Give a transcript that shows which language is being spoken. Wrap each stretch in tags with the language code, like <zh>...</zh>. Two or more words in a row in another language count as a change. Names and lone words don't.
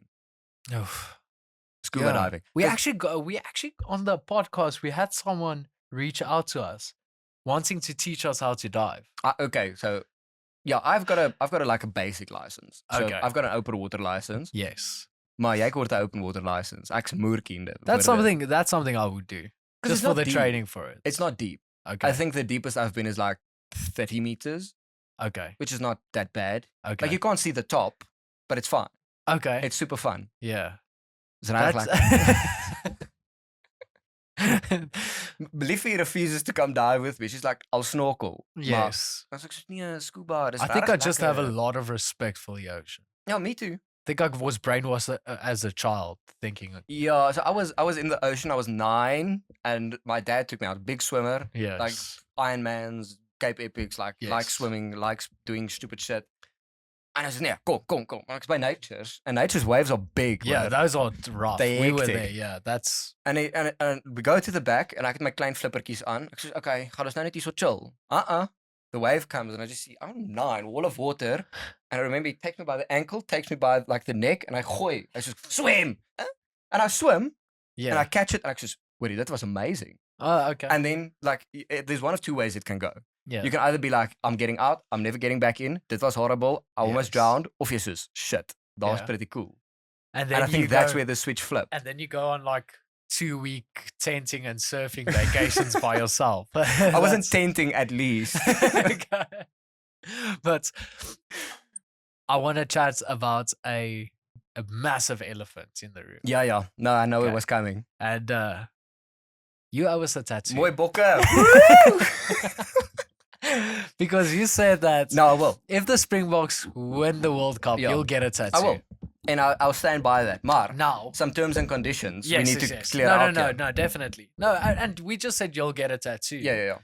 <en>Oof. Scuba Yeah. diving. We 'Cause- actually on the podcast we had someone reach out to us wanting to teach us how to dive. okay, so yeah, I've got a like a basic license. So Okay. I've got an open water license. Yes.</en> <af>Maar jy kort 'n</af> <en>open water license.</en> <af>Ek's moerkiende.</af> <en>That's something I would do. 'Cause Just it's for not the deep. training for it. It's not deep. Okay. I think the deepest I've been is like 30 meters, Okay. which is not that bad. Okay. Like you can't see the top, but it's fine. okay. It's super fun. yeah. It's reg That's like Liffy refuses to come dive with me. She's like, I'll snorkel. yes.</en> <af>Maar, as ek sê nee, scuba, dis</af> <en>I think I</en> <af>regtig</af> <en>just have a</en> <af>lekker.</af> <en>lot of respect for the ocean. Yeah, me too. I think I was brainwashed as a child thinking Yeah, so I was in the ocean. I was 9, and my dad took me out. Big swimmer, yes. like Ironmans, Cape Epics, like Yes. swimming, likes doing stupid shit. And I said, yeah,</en> <af>kom. Ek is by Nature's.</af> <en>And Nature's waves are big. Yeah, those are rough. They we were hectic. there, yeah. That's... And we go to the back and</en> <af>ek het my klein flippertjies aan. Ek sê, okay, gaan ons nou net hier</af> <en>so chill. The wave comes and I just see, oh, 9, wall of water. And I remember he takes me by the ankle, takes me by like the neck, and I gooi. I just swim. And I swim, and I catch it, and I just, wait, that was amazing. Oh, okay. And then, like, there's one of two ways it can go. Yeah. You can either be like, I'm getting out, I'm never getting back in,</en> <af>dit was horrible,</af> <en>I almost drowned,</en> <af>of jy soos,</af> <en>shit, that was pretty cool. And then I think that's where the switch flipped. And then you go on like 2-week tenting and surfing vacations by yourself. I wasn't tenting at least. Okay. But I want to chat about a massive elephant in the room. Yeah. No, I know it was coming. And you owe us a tattoo.</en> <af>Mooi bokke.</af> <en>Because you said that No, I will. if the Springboks win the World Cup, you'll get a tattoo. I will. And I'll stand by that. Maar, Now, some terms and conditions yes, we need to yes. clear out. No, definitely. No, and we just said you'll get a tattoo. Yeah.</en>